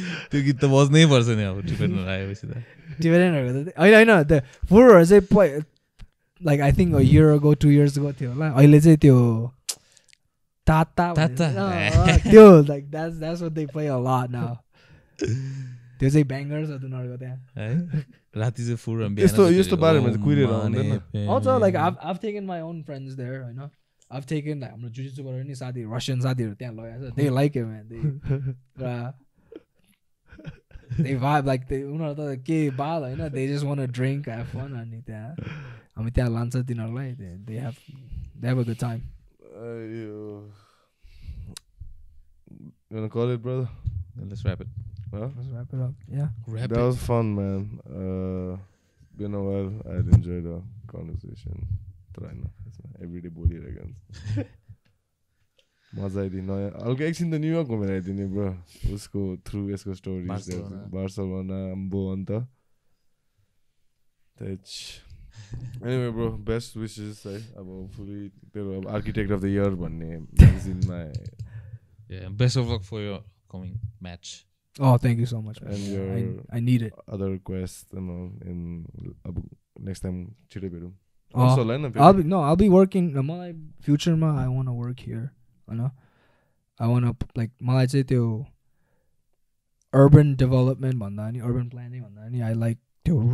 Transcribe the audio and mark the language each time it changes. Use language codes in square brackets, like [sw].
[ne] त्यो गीत त बज्नै पर्छ नि अब टिबेटन आएपछि त टिबेटनहरुको त हैन the फुरहरु चाहिँ [en] like I think a year ago 2 years ago [ne] थियो होला अहिले चाहिँ त्यो ताता त्यो [en] like that's what they play a lot now [ne] त्यो चाहिँ bangers हो उनीहरुको त्यहाँ है राति चाहिँ फुर यस्तो बारेमा चाहिँ कुइरेर आउँदैन [en] also like I've taken my own friends there हैन I've taken like [ne] हाम्रो जुजित्सु गरेर नि साथी [en] Russian साथीहरु त्यहाँ लगाएको छ they like it man they vibe like [ne] उनीहरु त के बाल हैन [en] they just want to drink have fun [ne] अनि त्यहाँ हामी त्यहाँ लान्छ तिनीहरुलाई [en] they have a good time you wanna call it brother let's wrap it let's wrap it up yeah that was fun man been a while I enjoyed the conversation everyday [ne] बोलिरहेको मजा आइदियो नयाँ हल्का एकछिन त न्युयोर्क घुमेर आइदिने bro उसको through यसको stories Barcelona अम्बो अन्त [en] anyway bro best wishes [ne] है अब hopefully तेरो [en] architect of the year [ne] भन्ने म्यागजिनमा [en] yeah best of luck for your coming match oh thank you so much man. and your I need it other quests and all in next time [ne] छिटै भेटौँ [en] I'll be working my future ma I want to work here you know I want to like [ne] मलाई चाहिँ त्यो [en] urban development भन्दा नि urban planning भन्दा नि I like त्यो